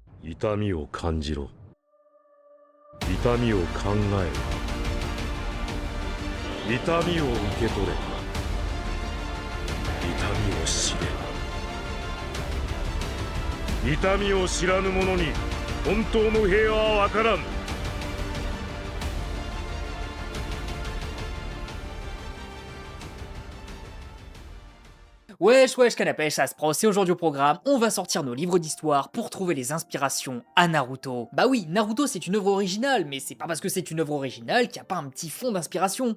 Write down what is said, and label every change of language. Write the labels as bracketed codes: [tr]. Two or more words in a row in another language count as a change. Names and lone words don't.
[ja] 痛みを感じろ。痛みを考えろ。痛みを受け取れ。痛みを知れ。痛みを知らぬ者に本当の平和は分からん。 [fr] Wesh wesh canapé, ça se prend, c'est aujourd'hui au programme, on va sortir nos livres d'histoire pour trouver les inspirations à Naruto. Bah oui, Naruto c'est une œuvre originale, mais c'est pas parce que c'est une œuvre originale qu'il n'y a pas un petit fond d'inspiration.